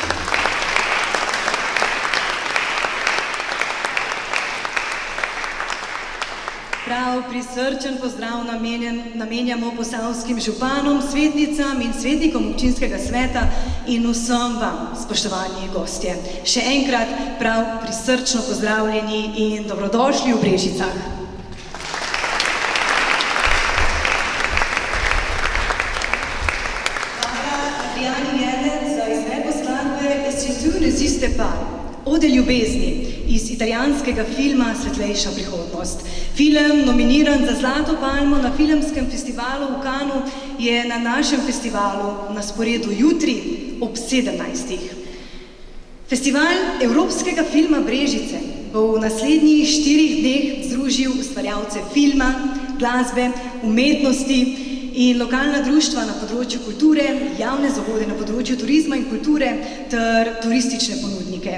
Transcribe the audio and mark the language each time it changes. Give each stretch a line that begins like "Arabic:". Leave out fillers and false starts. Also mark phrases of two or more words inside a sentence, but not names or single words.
Slovenian: Prav prisrčen pozdrav namenjamo posavskim županom, svetnicam in svetnikom občinskega sveta in vsem vam, spoštovani gostje. Še enkrat prav prisrčno pozdravljeni in dobrodošli v Brežicah. Hvala Adriani Jener za izvedbo skladbe Et si tu n'existe pas, Ode ljubezni iz italijanskega filma Svetlejša prihodnost. Film, nominiran za Zlato palmo na filmskem festivalu v Cannesu, je na našem festivalu na sporedu jutri ob 17. Festival evropskega filma Brežice bo v naslednjih 4 dneh združil ustvarjalce filma, glasbe, umetnosti in lokalna društva na področju kulture, javne zavode na področju turizma in kulture ter turistične ponudnike.